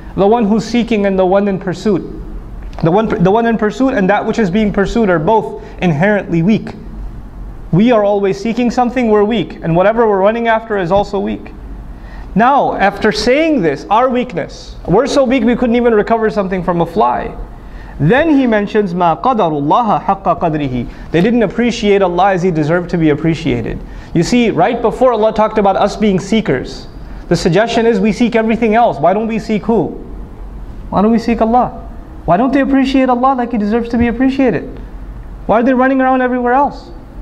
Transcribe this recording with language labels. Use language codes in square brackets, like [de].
[en] The one who's seeking and the one in pursuit. The one in pursuit and that which is being pursued are both inherently weak. We are always seeking something, we're weak. And whatever we're running after is also weak. Now, after saying this, our weakness, we're so weak we couldn't even recover something from a fly. Then he mentions, [ar] مَا قَدَرُ اللَّهَ حَقَّ قَدْرِهِ. [en] They didn't appreciate Allah as He deserved to be appreciated. You see, right before Allah talked about us being seekers, the suggestion is we seek everything else. Why don't we seek who? Why don't we seek Allah? Why don't they appreciate Allah like He deserves to be appreciated? Why are they running around everywhere else?